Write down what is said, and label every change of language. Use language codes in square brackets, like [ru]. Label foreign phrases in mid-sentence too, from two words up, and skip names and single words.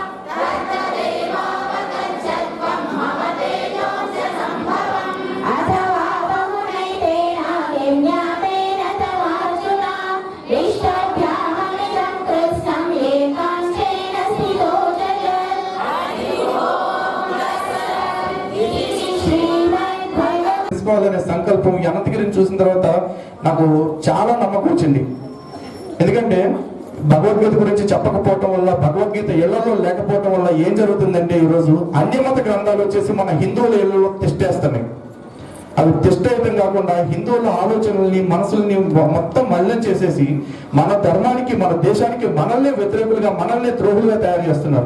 [sa] तत्तदेवावगच्छत्वं मम तेजोंशसम्भवम् अथवा बहुनैतेन किं ज्ञातेन तवार्जुन इष्टभ्याममिदं कृत्स्नं एकांशेन स्थितो जगत् हरि ओम् तत्सत् इति श्रीमद्भगवद्गीता [te] తెలుసుకోవాలనే సంకల్పం ఈ అనంతగిరిని చూసిన తర్వాత నాకు చాలా నమ్మకం వచ్చింది. ఎందుకంటే భగవద్గీత గురించి చెప్పకపోవటం వల్ల, భగవద్గీత ఇళ్లలో లేకపోవటం వల్ల ఏం జరుగుతుందంటే ఈరోజు అన్యమత గ్రంథాలు వచ్చేసి మన హిందువుల ఇళ్లలో తిష్టేస్తున్నాయి. అవి తిష్టేయటం కాకుండా హిందువుల ఆలోచనల్ని, మనసుల్ని మొత్తం మలినం చేసేసి మన ధర్మానికి, మన దేశానికి మనల్నే వ్యతిరేకులుగా, మనల్నే ద్రోహులుగా తయారు చేస్తున్నారు.